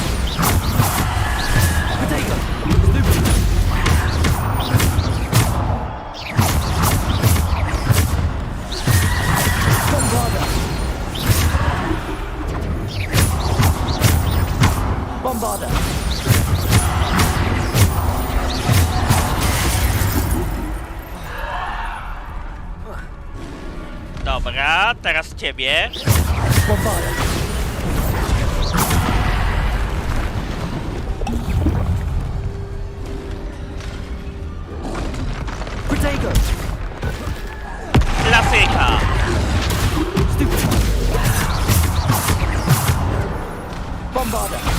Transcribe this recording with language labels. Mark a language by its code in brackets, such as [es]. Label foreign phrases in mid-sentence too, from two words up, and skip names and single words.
[pl] Protego! Stupid! Bombarda! Bombarda! Dobra, teraz ciebie. Bombarda! Protego! Klasyka. Stupid! Bombarda!